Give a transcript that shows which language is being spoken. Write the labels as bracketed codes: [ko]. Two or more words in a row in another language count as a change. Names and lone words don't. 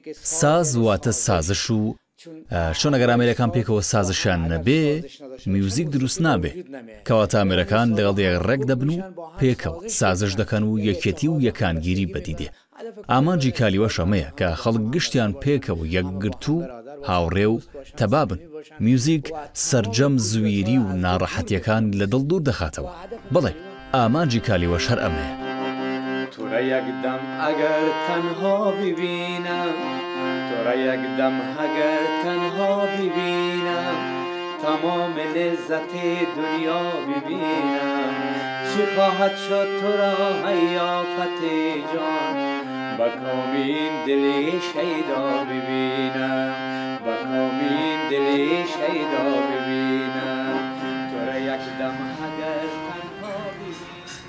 [ckb] ساز واتە سازش و چۆن ئەگەر ئامێرەکان پێکەوە سازشان نەبێ میوزیک دروست نابێ کەواتە ئامێرەکان لەگەڵ یەک ڕێک دەبن و پێکەوە سازش دەکەن و یەکێتی و یەکانگیری بەدیدێ ئامانجی کالیوە شەمەیە کە خەڵک گشتیان پێکەوە یەکگرت و هاوڕێ و تەبابن میوزیک سەرجەم زویری و ناڕەحەتیەکان لە دڵ دوور دەخاتەوە بڵێ ئامانجی کالیوەش هەر ئەمەیە [fa] تو را یک دم اگر تنها ببینم تو را یک دم اگر تنها ببینم تمام لذت دنیا ببینم چی خواهد شد تو را حیافت جان با کامین دلی شیدا ببینم با کامین دلی شیدا ببینم تو را یک دم اگر تنها ببینم